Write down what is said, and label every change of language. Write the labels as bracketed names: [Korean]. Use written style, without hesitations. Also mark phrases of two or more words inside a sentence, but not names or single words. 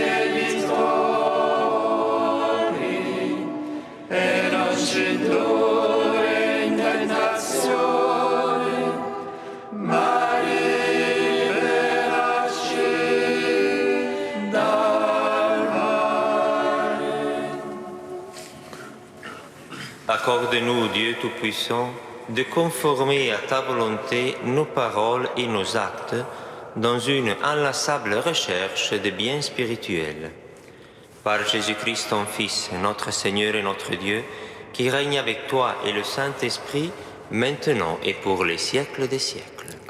[Italian] debitori, e non ci indurre in tentazione, ma liberaci dal male. [French] Accorde-nous, Dieu Tout-Puissant, de conformer à ta volonté nos paroles et nos actes dans une inlassable recherche de biens spirituels. Par Jésus-Christ, ton Fils, notre Seigneur et notre Dieu, qui règne avec toi et le Saint-Esprit, maintenant et pour les siècles des siècles.